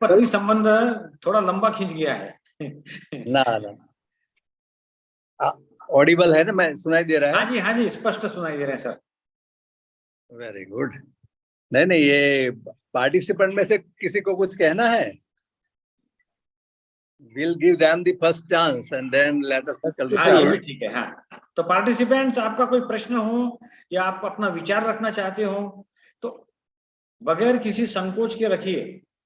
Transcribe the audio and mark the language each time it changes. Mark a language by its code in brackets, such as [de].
[hi] पत्नी संबंध थोड़ा लंबा खिंच गया है। ना ऑडिबल है ना? मैं सुनाई दे रहा है? हाँ जी, स्पष्ट सुनाई दे रहे हैं सर। [en] Very good. [hi] नहीं, ये पार्टिसिपेंट में से किसी को कुछ कहना है? [en] We'll give them the first chance and then let us circle [hi] हाँ, ये भी [en] around. [hi] ठीक है। हाँ, तो पार्टिसिपेंट्स, आपका कोई प्रश्न हो या आप अपना विचार रखना चाहते हो तो बगैर किसी संकोच के रखिए।